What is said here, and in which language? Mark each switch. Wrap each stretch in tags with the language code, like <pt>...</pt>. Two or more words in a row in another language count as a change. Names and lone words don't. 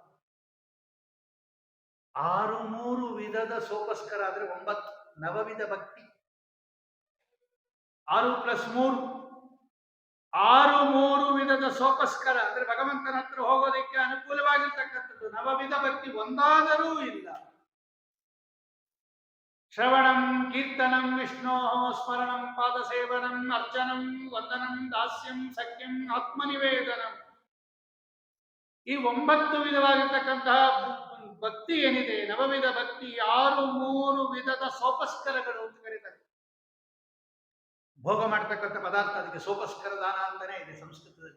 <kn>6 ವಿಧದ ಸೋಪಸ್ಕರ ಆದ್ರೆ 9 ನವವಿಧ ಭಕ್ತಿ. 6 + 3 6 ವಿಧದ ಸೋಪಸ್ಕರ ಅಂದ್ರೆ ಭಗವಂತನ ಹತ್ರ ಹೋಗೋದಕ್ಕೆ ಅನುಕೂಲವಾಗಿರ್ತಕ್ಕಂಥದ್ದು ನವವಿಧ ಭಕ್ತಿ ಒಂದಾದರೂ ಇಲ್ಲ.</kn> <sa>ಶ್ರವಣಂ ಕೀರ್ತನಂ ವಿಷ್ಣೋ ಸ್ಮರಣಂ ಪಾದಸೇವನಂ ಅರ್ಚನಂ ವಂದನಂ ದಾಸ್ಯಂ ಸಖ್ಯಂ ಆತ್ಮನಿವೇದನಂ.</sa> <kn>ಈ 9 ವಿಧವಾಗಿರ್ತಕ್ಕಂತಹ ಭಕ್ತಿ ಏನಿದೆ, ನವವಿಧ ಭಕ್ತಿ 6 ವಿಧದ ಸೋಪಸ್ಕರಗಳು ಅಂತ ಕರೀತಾರೆ. ಭೋಗ ಮಾಡ್ತಕ್ಕಂಥ ಪದಾರ್ಥ, ಅದಕ್ಕೆ ಸೋಪಸ್ಕರ ದಾನ ಅಂತಾನೆ ಇದೆ ಸಂಸ್ಕೃತದಲ್ಲಿ.</kn>